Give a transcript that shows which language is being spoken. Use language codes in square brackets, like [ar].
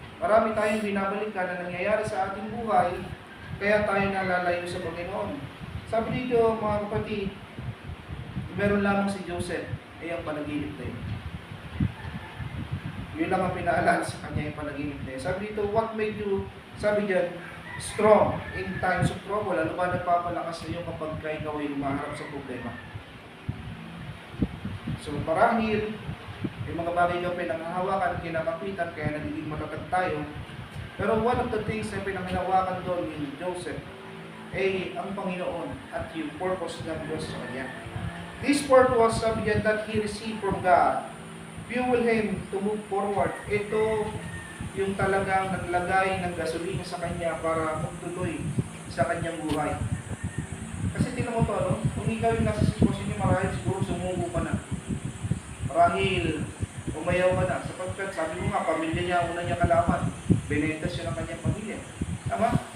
[tl] Marami tayong binabalikan na nangyayari sa ating buhay kaya tayo nalalayo sa Panginoon. Sabi dito mga kapatid, meron lamang si Joseph ay ang panaginip na yun. Yun lang ang pinaalala sa kanya yung panaginip na yun. Sabi dito, [en] what made you, sabi dyan, strong in times of trouble? [tl] Ano ba nagpapalakas sa iyo kapag ikaw ay humaharap sa problema? So marahil, yung mga bagay na pinanghahawakan, kinakapitan, kaya nagiging matatag tayo. Pero [en] one of the things [tl] na pinanghahawakan doon ni Joseph ay ang Panginoon at yung purpose ng Diyos sa kanya. [en] This purpose, [tl] sabi dyan, [en] that he received from God, fuel him to move forward. [tl] Ito yung talagang naglagay ng gasolina sa kanya para magtuloy sa kanyang buhay. Kasi tinan mo to, no? Kung ikaw yung nasa sitwasyon niyo, marahil siguro sumuko ka na. Marahil umayaw ka na. Sapagkat sabi mo nga, pamilya niya, una niya kalaban. Binenta siya ng kanyang pamilya. Tama?